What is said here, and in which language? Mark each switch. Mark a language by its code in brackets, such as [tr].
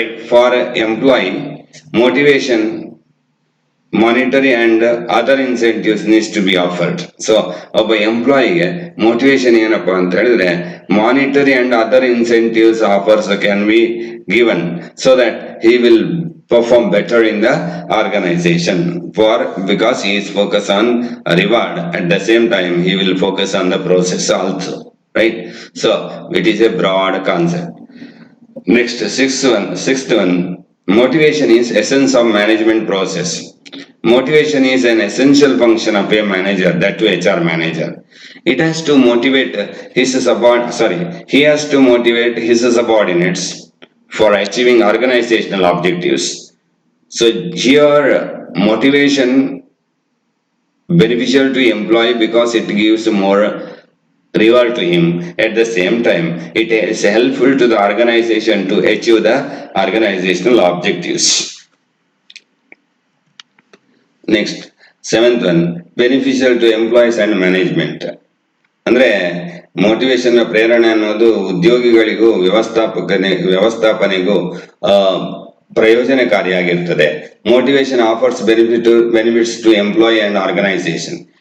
[en] For employee, motivation, monetary and other incentives needs to be offered. [kn] So ಒಬ್ಬ ಎಂಪ್ಲಾಯಿಗೆ motivation ಏನಪ್ಪಾ ಅಂತ ಹೇಳಿದ್ರೆ, [en] Monetary and other incentives offers can be given so that he will perform better in the organization, because he is focused on reward. At the same time he will focus on the process also, right? So it is a broad concept. Next, sixth one, motivation is essence of management process. Motivation is an essential function of a manager, that to HR manager. It has to motivate he has to motivate his subordinates for achieving organizational objectives. So here motivation beneficial to employee because it gives more reward to him. At the same time, it is helpful to the organization to achieve the organizational objectives. Next, seventh one, beneficial to employees and management. [kn] ಅಂದ್ರೆ motivation ಪ್ರೇರಣೆ ಅನ್ನೋದು ಉದ್ಯೋಗಿಗಳಿಗೂ ವ್ಯವಸ್ಥಾಪನೆಗೂ ಪ್ರಯೋಜನಕಾರಿಯಾಗಿರ್ತದೆ. [en] Motivation offers benefits to employee and organisation.